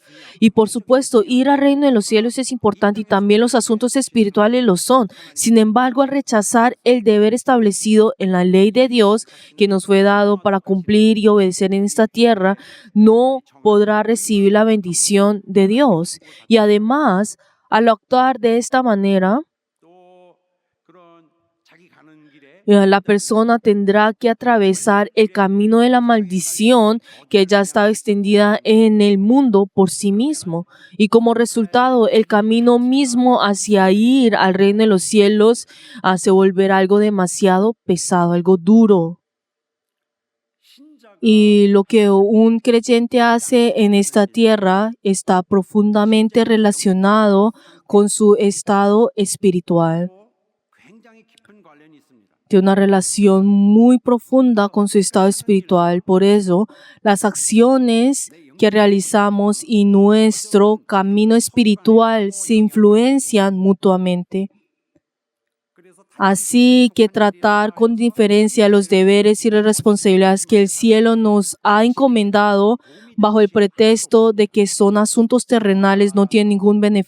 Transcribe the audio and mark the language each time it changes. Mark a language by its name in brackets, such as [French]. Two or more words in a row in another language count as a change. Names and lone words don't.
[Spanish] Y por supuesto, ir al reino de los cielos es importante y también los asuntos espirituales lo son. Sin embargo, al rechazar el deber establecido en la ley de Dios que nos fue dado para cumplir y obedecer en esta tierra, no podrá recibir la bendición de Dios. Y además, al actuar de esta manera, [Korean] 또 그런 자기 가는 길에 [Spanish] la persona tendrá que atravesar el camino de la maldición que ya está extendida en el mundo por sí mismo. Y como resultado, el camino mismo hacia ir al reino de los cielos se volverá algo demasiado pesado, algo duro. Y lo que un creyente hace en esta tierra está profundamente relacionado con su estado espiritual. [Korean] 굉장히 깊은 관련이 있습니다. [Spanish] Tiene una relación muy profunda con su estado espiritual. Por eso, las acciones que realizamos y nuestro camino espiritual se influencian mutuamente. Así que tratar con diferencia los deberes y las responsabilidades que el cielo nos ha encomendado bajo el pretexto de que son asuntos terrenales no tiene ningún beneficio.